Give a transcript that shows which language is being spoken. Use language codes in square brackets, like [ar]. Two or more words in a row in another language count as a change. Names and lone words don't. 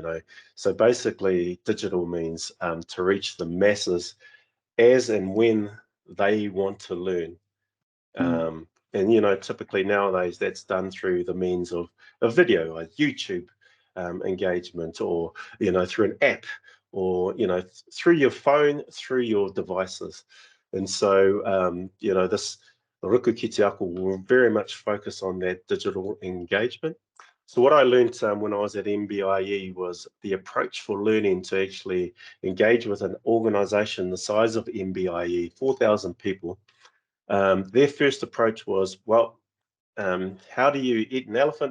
[en] So basically, digital means to reach the masses as and when they want to learn. And typically nowadays that's done through the means of a video, a YouTube engagement, or through an app, or, you know, through your phone, through your devices. And so, you know, the Ruku ki te ako will very much focus on that digital engagement. So what I learned when I was at MBIE was the approach for learning to actually engage with an organization the size of MBIE, 4,000 people. Their first approach was, well, how do you eat an elephant?